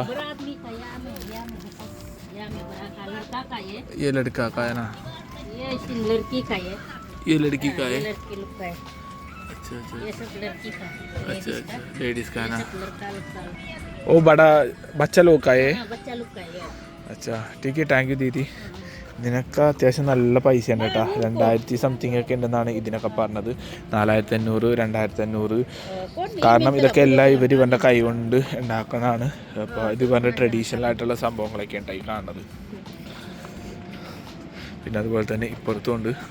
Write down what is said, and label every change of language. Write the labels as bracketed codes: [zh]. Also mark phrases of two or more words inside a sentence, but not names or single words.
[hi] बड़ा आदमी का या में बड़ा का लड़का का. ये लड़का का है ना. ये लड़की का. ये लड़की का है. लड़की लोग का है. अच्छा अच्छा, ये सब लड़की का. अच्छा अच्छा, लेडीज का है ना. लड़का लोग का. वो बड़ा बच्चा लोग का है. बच्चा लोग का है. अच्छा ठीक है, [en] Thank you [ml] ദീദി. ഇതിനൊക്കെ അത്യാവശ്യം നല്ല പൈസയാണ് കേട്ടോ. 2000 സംതിങ് ഒക്കെ ഉണ്ടെന്നാണ് ഇതിനൊക്കെ പറഞ്ഞത്. 4500, 2500. കാരണം ഇതൊക്കെ എല്ലാം ഇവരുടെ കൈ കൊണ്ട് ഉണ്ടാക്കുന്നതാണ്. അപ്പോൾ ഇത് ഇവരുടെ ട്രഡീഷണൽ ആയിട്ടുള്ള സംഭവങ്ങളൊക്കെ ഉണ്ടായി കാണുന്നത്. പിന്നെ അതുപോലെ തന്നെ ഇപ്പുറത്തുണ്ട്.